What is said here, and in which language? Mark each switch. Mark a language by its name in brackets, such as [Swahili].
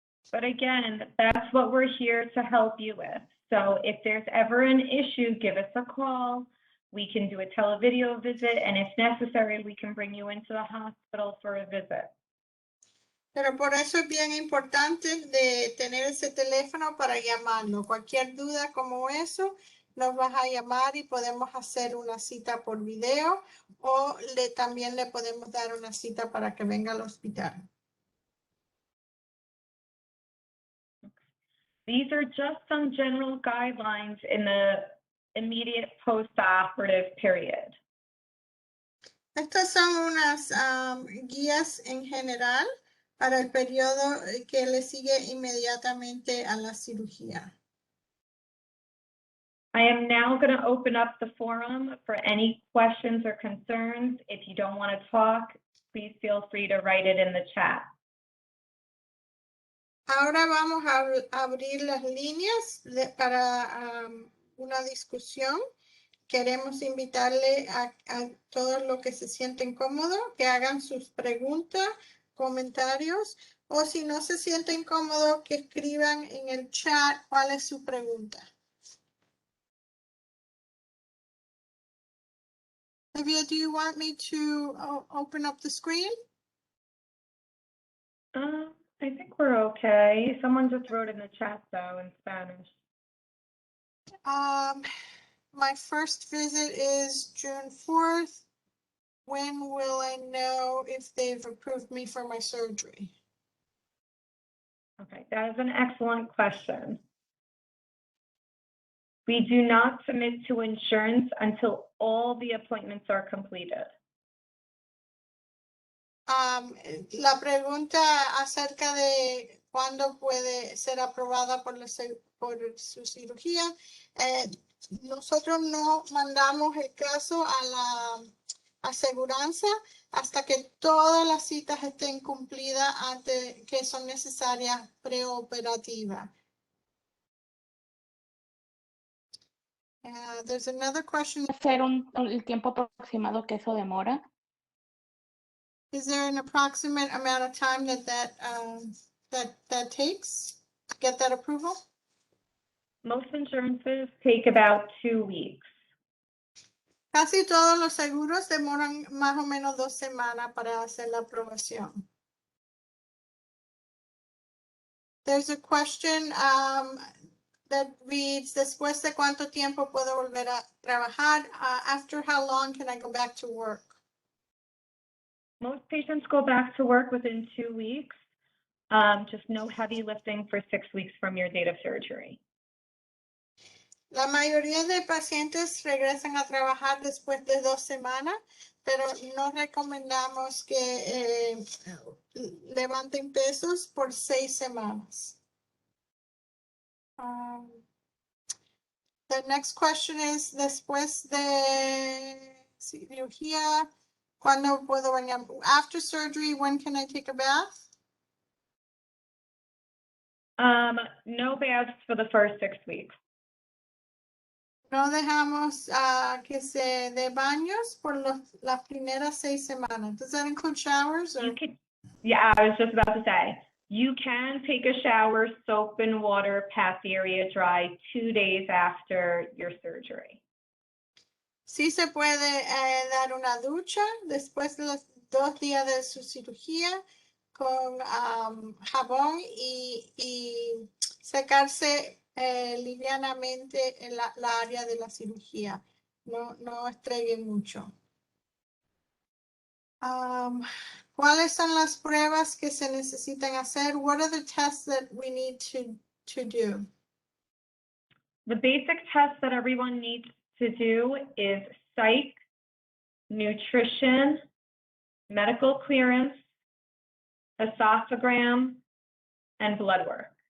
[English] But again, that's what we're here to help you with. So if there's ever an issue, give us a call. We can do a televideo visit, and if necessary, we can bring you into the hospital for a visit. [Spanish] Pero por eso es bien importante de tener ese teléfono para llamarnos. Cualquier duda como eso, nos vas a llamar y podemos hacer una cita por video, o también le podemos dar una cita para que venga al hospital. [English] These are just some general guidelines in the immediate post-operative period. [Spanish] Estas son unas guías en general para el periodo que le sigue inmediatamente a la cirugía. [English] I am now going to open up the forum for any questions or concerns. If you don't want to talk, please feel free to write it in the chat. [Spanish] Ahora vamos a abrir las líneas para una discusión. Queremos invitarle a todos los que se sienten cómodos que hagan sus preguntas, comentarios, o si no se sienten cómodos, que escriban en el chat cuál es su pregunta. [English] Livia, do you want me to open up the screen? I think we're okay. Someone just wrote in the chat, though, in Spanish. My first visit is June 4th. When will I know if they've approved me for my surgery? Okay, that is an excellent question. We do not submit to insurance until all the appointments are completed. [Spanish] La pregunta acerca de cuándo puede ser aprobada por su cirugía. Nosotros no mandamos el caso a la aseguranza hasta que todas las citas estén cumplidas antes que son necesarias preoperativas. [English] There's another question. [Spanish] ¿Hacer el tiempo aproximado que eso demora? [English] Is there an approximate amount of time that takes to get that approval? Most insurances take about 2 weeks. [Spanish] Casi todos los seguros demoran más o menos 2 semanas para hacer la aprobación. [English] There's a question that reads, [Spanish] ¿después de cuánto tiempo puedo volver a trabajar? [English] After how long can I go back to work? Most patients go back to work within 2 weeks. Just no heavy lifting for 6 weeks from your date of surgery. [Spanish] La mayoría de pacientes regresan a trabajar después de 2 semanas, pero no recomendamos que levanten pesos por 6 semanas. [English] The next question is, [Spanish] después de cirugía, ¿cuándo puedo bañar? [English] After surgery, when can I take a bath? No baths for the first 6 weeks. [Spanish] No dejamos que se dé baños por las primeras 6 semanas. [English] Does that include showers? Or? Yeah, I was just about to say, you can take a shower, soap and water, pat the area dry 2 days after your surgery. [Spanish] Sí se puede dar una ducha después de los 2 días de su cirugía con jabón y secarse livianamente en la área de la cirugía. No estreguen mucho. ¿Cuáles son las pruebas que se necesitan hacer? [English] What are the tests that we need to do? The basic test that everyone needs to do is psych, nutrition, medical clearance, esophagram, and blood work.